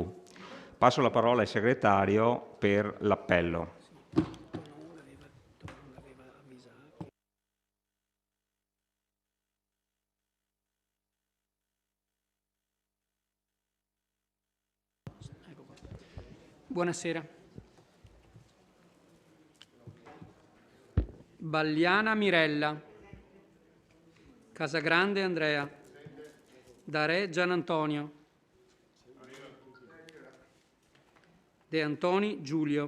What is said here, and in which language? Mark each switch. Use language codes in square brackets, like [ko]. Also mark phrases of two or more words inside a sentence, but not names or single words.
[it] Passo la parola al segretario per l'appello. Buonasera. Bagliana Mirella. Casagrande Andrea. Darè Gian Antonio. De Antoni Giulio.